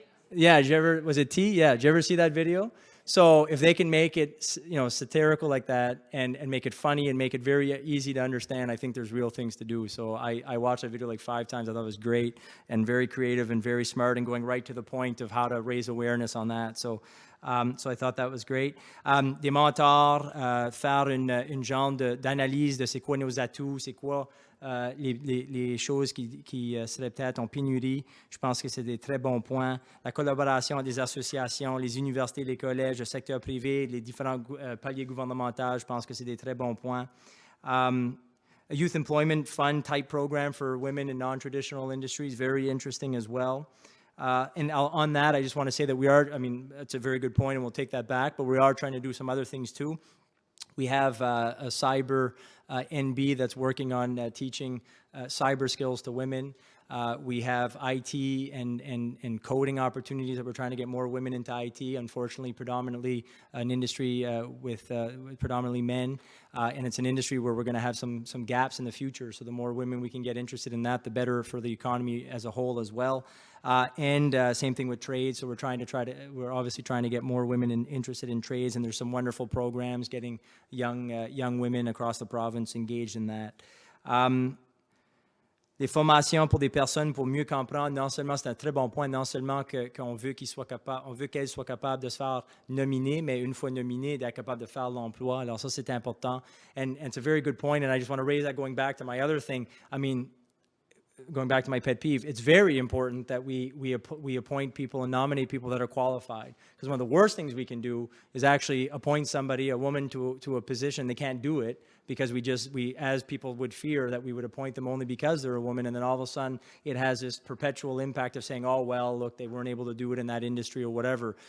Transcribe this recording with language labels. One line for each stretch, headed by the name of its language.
English: Yeah, was it tea? Yeah, did you ever see that video? So if they can make it, satirical like that and make it funny and make it very easy to understand, I think there's real things to do. So I watched that video like 5 times. I thought it was great and very creative and very smart and going right to the point of how to raise awareness on that. So I thought that was great.
French: Des mentors, faire une genre d'analyse de c'est quoi nos atouts, c'est quoi les choses qui seraient peut-être en pénurie. Je pense que c'est des très bons points. La collaboration des associations, les universités, les collèges, le secteur privé, les différents paliers gouvernementaux, je pense que c'est des très bons points.
English: A youth employment fund type program for women in non-traditional industries, very interesting as well. And on that, I just want to say that it's a very good point, and we'll take that back, but we are trying to do some other things too. We have a cyber NB that's working on teaching cyber skills to women. We have IT and coding opportunities that we're trying to get more women into IT. Unfortunately, predominantly an industry with predominantly men, and it's an industry where we're going to have some gaps in the future. So the more women we can get interested in that, the better for the economy as a whole as well. And same thing with trade. So we're obviously trying to get more women interested in trades, and there's some wonderful programs getting young women across the province engaged in that.
French: Les formations pour des personnes pour mieux comprendre, non seulement c'est un très bon point, non seulement qu'on veut qu'elles soient capables de se faire nominer, mais une fois nominés, d'être capables de faire l'emploi. Alors ça, c'est important.
English: And it's a very good point, and I just want to raise that going back to my other thing. I mean, going back to my pet peeve, it's very important that we appoint people and nominate people that are qualified. Because one of the worst things we can do is actually appoint somebody, a woman, to a position. They can't do it because we as people would fear that we would appoint them only because they're a woman, and then all of a sudden it has this perpetual impact of saying, oh, well, look, they weren't able to do it in that industry or whatever.